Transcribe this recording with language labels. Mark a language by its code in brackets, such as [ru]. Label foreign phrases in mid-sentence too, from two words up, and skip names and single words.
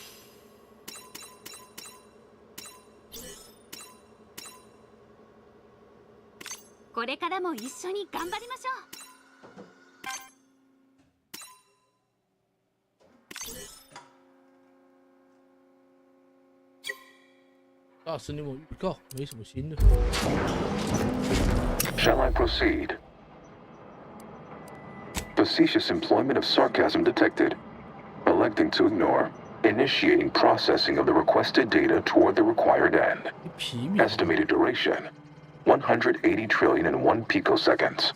[ja] これからも一緒に頑張りましょう。 [zh] 大师，你有没有预告？没什么新的。 [en] Shall I proceed? Facetious employment of sarcasm detected. electing to ignore, initiating processing of the requested data toward the required end. Estimated duration, 180 trillion and 1 picoseconds.